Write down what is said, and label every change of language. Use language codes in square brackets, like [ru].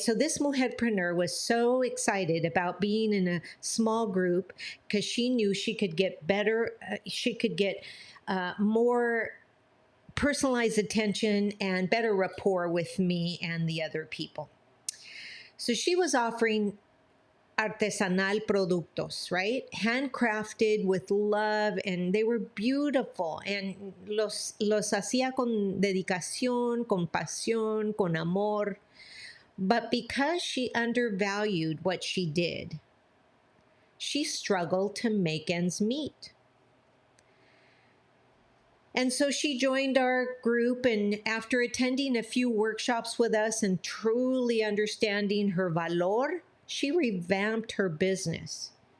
[en] So this mujerpreneur was so excited about being in a small group because she knew she could get better, she could get more personalized attention and better rapport with me and the other people. So she was offering [es] artesanal productos, [en] right? Handcrafted with love, and they were beautiful. [es] And los hacía con dedicación, con pasión, con amor. [en] But because she undervalued what she did, she struggled to make ends meet. And so she joined our group, and after attending a few workshops with us and truly understanding her valor, she revamped her business.